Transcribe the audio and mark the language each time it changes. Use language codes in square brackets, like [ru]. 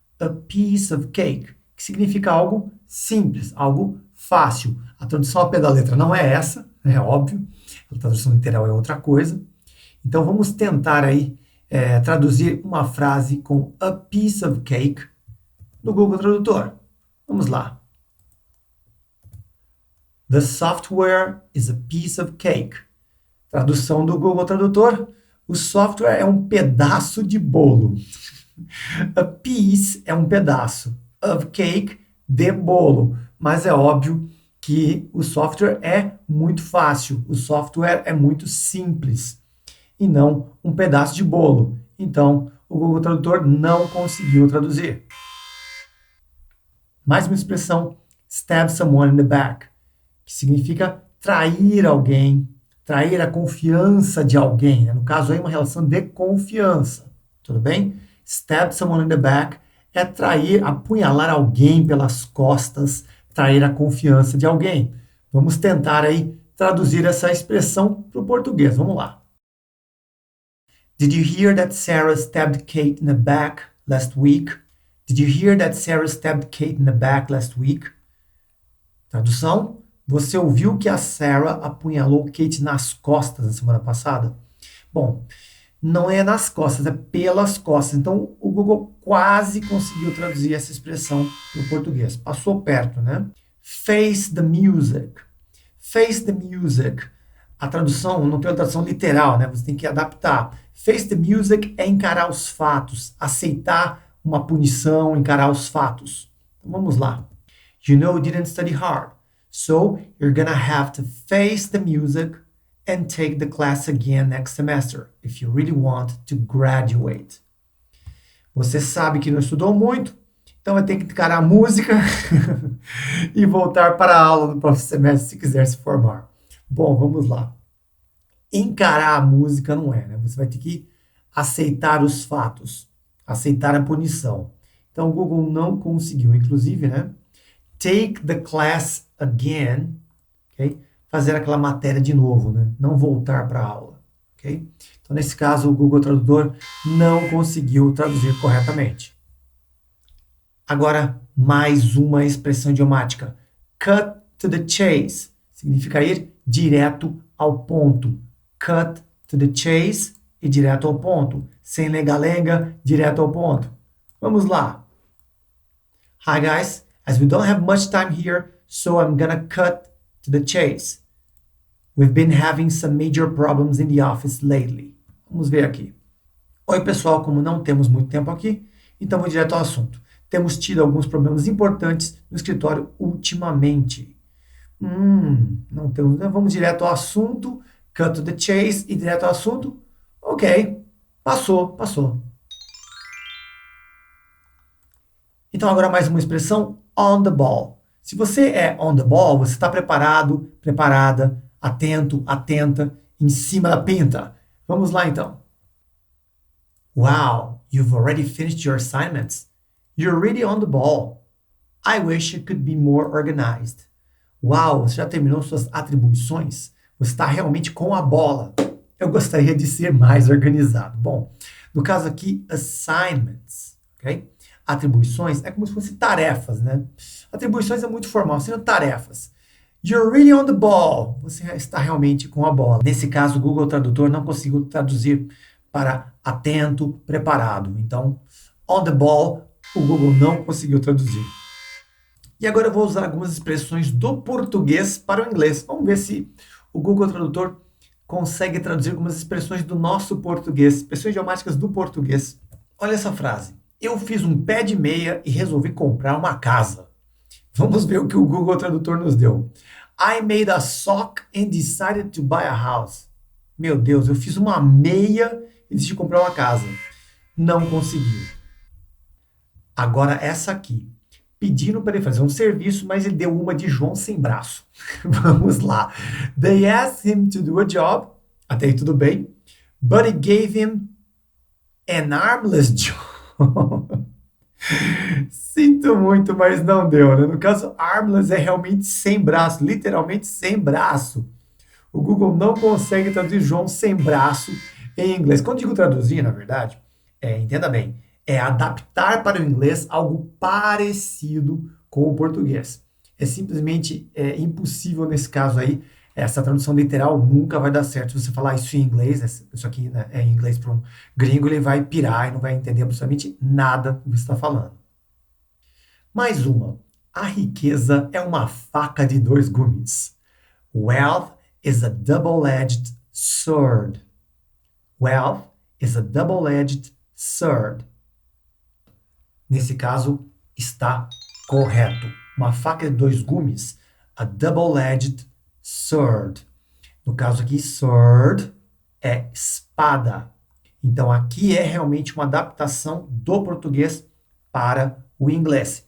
[en] A piece of cake, [pt] que significa algo simples, algo fácil. A tradução ao pé da letra não é essa, é óbvio. A tradução literal é outra coisa. Então vamos tentar aí traduzir uma frase com [en] a piece of cake [pt] no Google Tradutor. Vamos lá. [en] The software is a piece of cake. [pt] Tradução do Google Tradutor: o software é um pedaço de bolo. A piece é um pedaço, of cake, de bolo. Mas é óbvio que o software é muito fácil, o software é muito simples, e não um pedaço de bolo. Então, o Google Tradutor não conseguiu traduzir. Mais uma expressão, [en] stab someone in the back, [pt] que significa trair alguém, trair a confiança de alguém. Né? No caso aí, uma relação de confiança. Tudo bem? [en] Stab someone in the back [pt] é trair, apunhalar alguém pelas costas, trair a confiança de alguém. Vamos tentar aí traduzir essa expressão para o português. Vamos lá. [en] Did you hear that Sarah stabbed Kate in the back last week? Did you hear that Sarah stabbed Kate in the back last week? [pt] Tradução: você ouviu que a Sarah apunhalou Kate nas costas na semana passada? Bom, não é nas costas, é pelas costas. Então, o Google quase conseguiu traduzir essa expressão para o português. Passou perto, né? [en] Face the music. Face the music. [pt] A tradução não tem uma tradução literal, né? Você tem que adaptar. [en] Face the music [pt] é encarar os fatos, aceitar uma punição, encarar os fatos. Então, vamos lá. [en] You know you didn't study hard, so you're gonna have to face the music and take the class again next semester, if you really want to graduate. [pt] Você sabe que não estudou muito, então vai ter que encarar a música e voltar para a aula no próximo semestre se quiser se formar. Bom, vamos lá. Encarar a música não é, né? Você vai ter que aceitar os fatos, aceitar a punição. Então o Google não conseguiu, inclusive, né? [en] Take the class again, [pt] ok? Fazer aquela matéria de novo, né? Não voltar para a aula, ok? Então, nesse caso, o Google Tradutor não conseguiu traduzir corretamente. Agora, mais uma expressão idiomática. [en] Cut to the chase [pt] significa ir direto ao ponto. [en] Cut to the chase [pt] e direto ao ponto. Sem lenga-lenga, direto ao ponto. Vamos lá. [en] Hi, guys. As we don't have much time here, so I'm gonna cut to the chase. We've been having some major problems in the office lately. [pt] Vamos ver aqui. Oi, pessoal, como não temos muito tempo aqui, então vou direto ao assunto. Temos tido alguns problemas importantes no escritório ultimamente. Não temos, né? Vamos direto ao assunto, [en] cut to the chase [pt] e direto ao assunto. Ok, passou. Então agora mais uma expressão, [en] on the ball. [pt] Se você é [en] on the ball, [pt] você está preparado, preparada, atento, atenta, em cima da pinta. Vamos lá então. [en] Wow, you've already finished your assignments. You're really on the ball. I wish you could be more organized. [pt] Uau, você já terminou suas atribuições? Você está realmente com a bola. Eu gostaria de ser mais organizado. Bom, no caso aqui, assignments, ok? Atribuições é como se fossem tarefas, né? Atribuições é muito formal, seriam tarefas. [en] You're really on the ball. [pt] Você está realmente com a bola. Nesse caso, o Google Tradutor não conseguiu traduzir para atento, preparado. Então, [en] on the ball, [pt] o Google não conseguiu traduzir. E agora eu vou usar algumas expressões do português para o inglês. Vamos ver se o Google Tradutor consegue traduzir algumas expressões do nosso português, expressões idiomáticas do português. Olha essa frase. Eu fiz um pé de meia e resolvi comprar uma casa. Vamos ver o que o Google Tradutor nos deu. [en] I made a sock and decided to buy a house. [pt] Meu Deus, eu fiz uma meia e decidi comprar uma casa. Não conseguiu. Agora essa aqui. pedindo para ele fazer um serviço, mas ele deu uma de João sem braço. Vamos lá. [en] They asked him to do a job. [pt] Até aí tudo bem. [en] But he gave him an armless job. [pt] Sinto muito, mas não deu, né? No caso, armless é realmente sem braço, literalmente sem braço. O Google não consegue traduzir João sem braço em inglês. Quando digo traduzir, na verdade, entenda bem, é adaptar para o inglês algo parecido com o português. É simplesmente impossível nesse caso aí. Essa tradução literal nunca vai dar certo. Se você falar isso em inglês, isso aqui, né, é em inglês para um gringo, ele vai pirar e não vai entender absolutamente nada do que você está falando. Mais uma. A riqueza é uma faca de dois gumes. [en] Wealth is a double-edged sword. Wealth is a double-edged sword. [pt] Nesse caso, está correto. Uma faca de dois gumes, [en] a double-edged sword. [pt] No caso aqui, sword é espada. Então, aqui é realmente uma adaptação do português para o inglês.